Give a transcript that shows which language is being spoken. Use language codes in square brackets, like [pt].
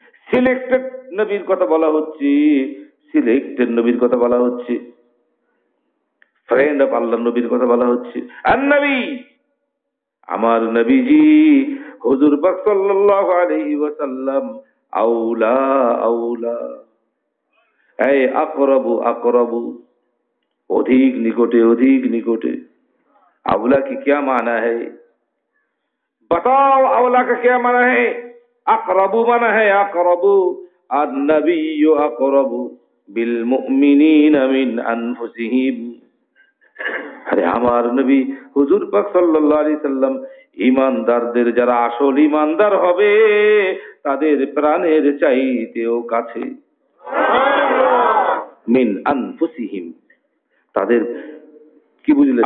[bn] Selected নবীর কথা বলা হচ্ছে, সিলেক্টেড নবীর কথা বলা হচ্ছে, ফ্রেন্ড অফ আল্লাহ নবীর কথা বলা হচ্ছে। আর নবী, আমার নবীজি হুজুর পাক সাল্লাল্লাহু আলাইহি ওয়াসাল্লাম আউলা আউলা, এই আকরাবু আকরাবু, অধিক নিকটে অধিক নিকটে। আউলা কি [hi] क्या माना है? बताओ आउला का क्या माना है? अकरबू माना है अकरबू, [ar] अन्नबी अकरबू बिल मुमिनीना मिन अनफुसिहिम। [bn] আরে আমার নবী হুজুর পাক সাল্লাল্লাহু আলাইহি সাল্লাম ঈমানদারদের যারা আসল ঈমানদার হবে তাদের প্রাণের চাইতেও কাছে। মিন আনফুসিহিম, তাদের কি বুঝলে?